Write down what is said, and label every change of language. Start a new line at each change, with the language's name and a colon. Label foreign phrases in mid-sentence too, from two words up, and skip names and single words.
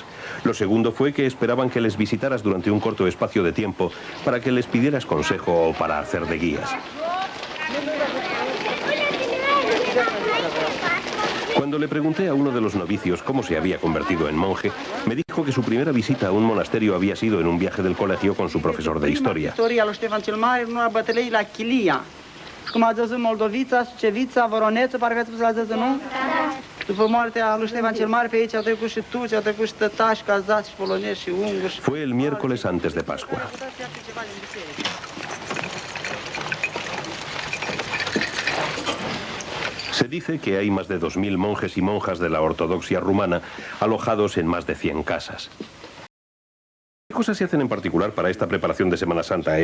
Spanish: Lo segundo fue que esperaban que les visitaras durante un corto espacio de tiempo para que les pidieras consejo o para hacer de guías. Cuando le pregunté a uno de los novicios cómo se había convertido en monje, me dijo que su primera visita a un monasterio había sido en un viaje del colegio con su profesor de historia.
Romanian: Cum ați văzut Moldovița, Sucevița, Voroneță, parcă ați văzut la zăză, nu? După moartea lui Ștefan cel Mare, pe aici au trecut și turci, au trecut și tătași, cazați, și polonezi, și unguri.
Spanish: Fue el miércoles antes de Pascua. Se dice que hay más de 2000 monjes y monjas de la ortodoxia rumana alojados en más de 100 casas. ¿Qué cosas se hacen en particular para esta preparación de Semana Santa?